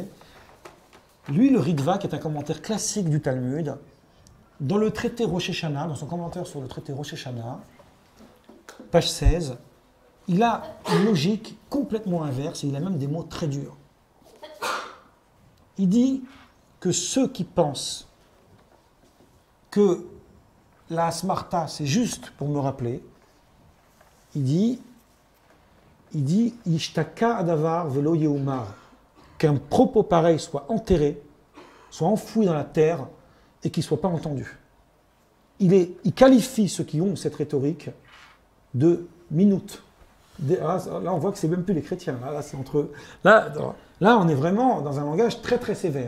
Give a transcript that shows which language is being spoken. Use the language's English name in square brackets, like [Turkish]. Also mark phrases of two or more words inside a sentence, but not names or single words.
[French] Lui, le Ritva, qui est un commentaire classique du Talmud, dans le traité Rosh Hashanah, dans son commentaire sur le traité Rosh Hashanah, page 16, il a une logique complètement inverse, et il a même des mots très durs. Il dit que ceux qui pensent que la smarta, c'est juste pour me rappeler, il dit [Hebrew] ישתקע הדבר ולא יאמר, [French] qu'un propos pareil soit enterré, soit enfoui dans la terre et qu'il ne soit pas entendu. Il qualifie ceux qui ont cette rhétorique de minutes. Là, on voit que c'est même plus les chrétiens. Là, c'est entre eux. Là, on est vraiment dans un langage très très sévère.